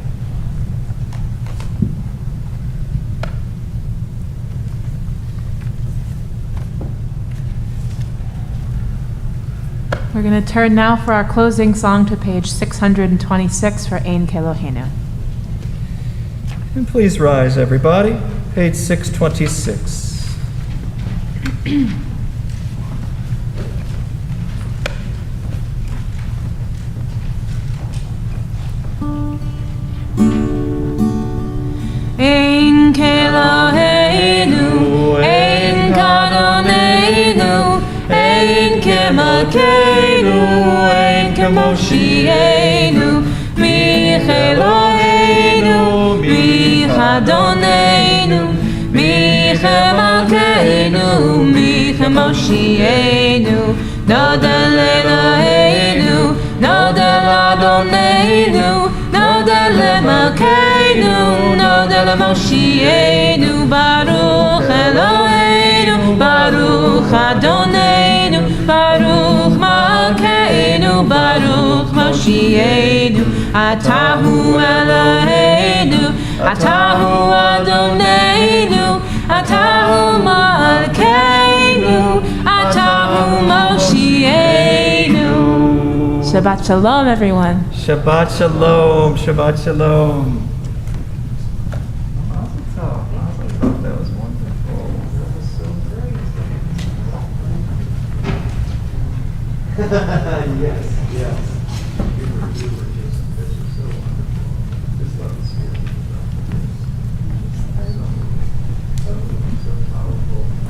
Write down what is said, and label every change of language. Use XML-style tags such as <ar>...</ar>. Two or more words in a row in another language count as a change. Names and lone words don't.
<en>We're going to turn now for our closing song to page 626 for Ein Kelohenu. And please rise, everybody. Page 626.</en> <he>אין כאלהינו, אין כאדונינו, אין כמלכנו, אין כמושיענו, מי כאלהינו, מי כאדונינו, מי כמלכנו, מי כמושיענו, נודה לאלהינו, נודה לאדונינו, נודה למלכנו, נודה למושיענו, ברוך אלהינו, ברוך אדונינו, ברוך מלכנו, ברוך מושיענו, אתה הוא אלהינו, אתה הוא אדונינו, אתה הוא מלכנו, אתה הוא מושיענו. שבת שלום, everyone. שבת שלום. שבת שלום.</he> <en>That was wonderful. That was so great. Yes, yes. You were just, this was so wonderful. Just love the spirit of so powerful.</en>